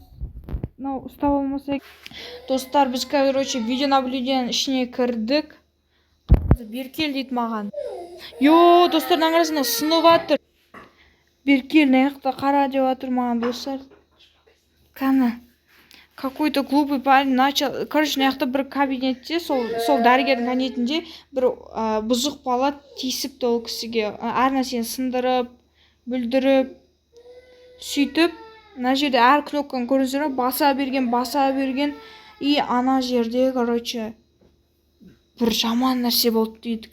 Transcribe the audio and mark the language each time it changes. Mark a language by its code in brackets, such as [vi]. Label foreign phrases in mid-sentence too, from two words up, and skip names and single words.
[kk] Мынау ұстап алмаса. Достар, біз, короче, видеонаблюдениенің ішіне кірдік. Беркел дейді маған. Йо, достар, қараңыз, мынау сынып жатыр. Беркел, наяқта қара деп жатыр маған, достар. Кәні. [ru] Какой-то глупый парень начал. [kk] Короче, наяқта бір кабинетте, сол дәрігердің кабинетінде бір бұзық бала тиісіпті ол кісіге. Әр нәрсені сындырып, бүлдіріп, сөйтіп, мына жерде әр кнопканы көріңіздер ме? Баса берген. И ана жерде, короче, бір жаман нәрсе болды дейді.